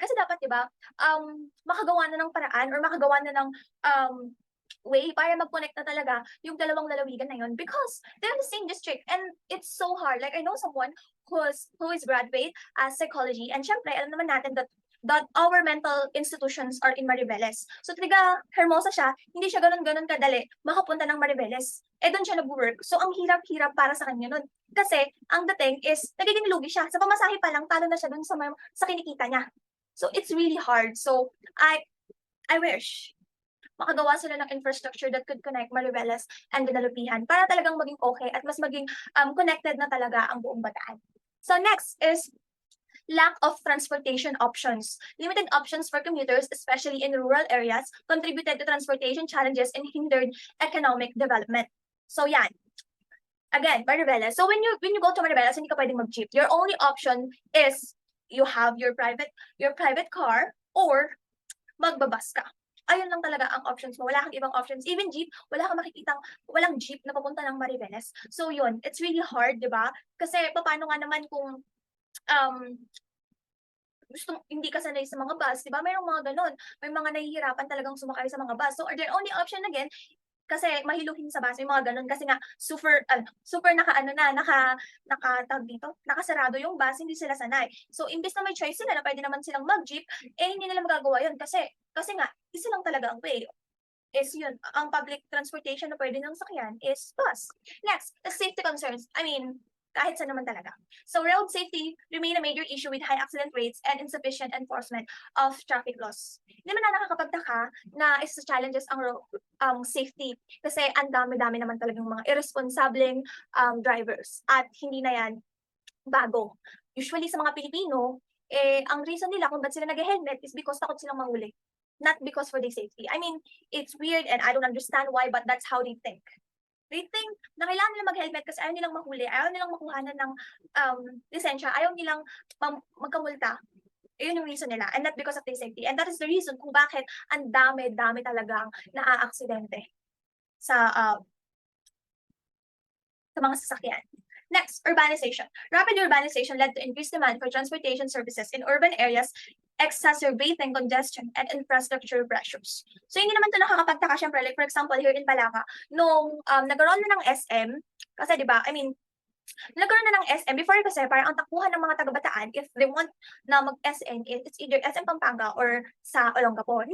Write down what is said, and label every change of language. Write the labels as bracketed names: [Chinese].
[Filipino] Kasi dapat, di ba, makagawa na ng paraan, or makagawa na ng way para mag-connect na talaga yung dalawang lalawigan na yun [English] because they're in the same district and it's so hard. Like, I know someone who is graduate as psychology, and [Filipino] syempre, alam naman natin [English] that our mental institutions are in Mariveles. [Filipino] So, taga Hermosa siya, hindi siya ganun kadali makapunta ng Mariveles. Doon siya nag-work. So, ang hirap-hirap para sa kanya nun. Kasi, ang dating is, nagiging lugi siya. Sa pamasahe pa lang, talo na siya dun sa kinikita niya. [English] So, it's really hard. [Filipino] So, I wish makagawa sila ng infrastructure [English] that could connect Mariveles and Dinalupihan [Filipino] para talagang maging okay at mas maging connected na talaga ang buong Bataan. [English] So, next is lack of transportation options. Limited options for commuters, especially in rural areas, contributed to transportation challenges and hindered economic development. So yan. Again, Mariveles. So when you go to Mariveles, [Filipino] hindi ka pwedeng mag-jeep. [English] Your only option is you have your private car or [Filipino] magbabas ka. Ayun lang talaga ang options mo. Wala kang ibang options. Even jeep, wala kang makikitang, walang jeep na papunta ng Mariveles. So yun, [English] it's really hard, [Filipino] di ba? Kasi paano nga naman kung hindi ka sanay sa mga bus, 'di ba? Mayroong mga gano'n. May mga nahihirapan talagang sumakay sa mga bus. So, their only option again, kasi mahiluhin sa bus, may mga gano'n kasi nga super naka-ano na, tawag dito, nakasarado yung bus, hindi sila sanay. So, imbes na may choice sila na puwede naman silang mag-jeep, hindi nila magagawa yun kasi nga isa lang talaga ang way is yun, ang public transportation na puwede nilang sakyan is bus. [English] Next, the safety concerns. I mean, [Filipino] kahit saan naman talaga. [English] So, road safety remain a major issue with high accident rates and insufficient enforcement of traffic laws. [Filipino] Hindi man na nakakapagtaka na isa sa challenges ang safety kasi ang dami-dami naman talagang mga irresponsableng drivers at hindi na yan bago. Usually sa mga Pilipino, ang reason nila kung ba't sila nag-helmet is because takot silang mahuli. [English] Not because for their safety. I mean, it's weird and I don't understand why, but that's how they think. [Filipino] They think na kailangan nila mag-helmet kasi ayaw nilang mahuli, ayaw nilang makuhanan ng lisensya, ayaw nilang magkamulta. Yun yung [English] reason nila and not because of their safety. And that is the reason [Filipino] kung bakit ang dami-dami talagang naaaksidente sa mga sasakyan. [English] Next, urbanization. Rapid urbanization led to increased demand for transportation services in urban areas, exacerbating congestion and infrastructure pressures. [Filipino] So, hindi naman ito nakakapagtaka syempre. [English] Like, for example, here in Balanga, [Filipino] nung nagkaroon na ng SM, kasi di ba, I mean, nagkaroon na ng SM, before kasi parang ang takbuhan ng mga taga-Bataan, if they want na mag-SM, it's either SM Pampanga or sa Olongapo.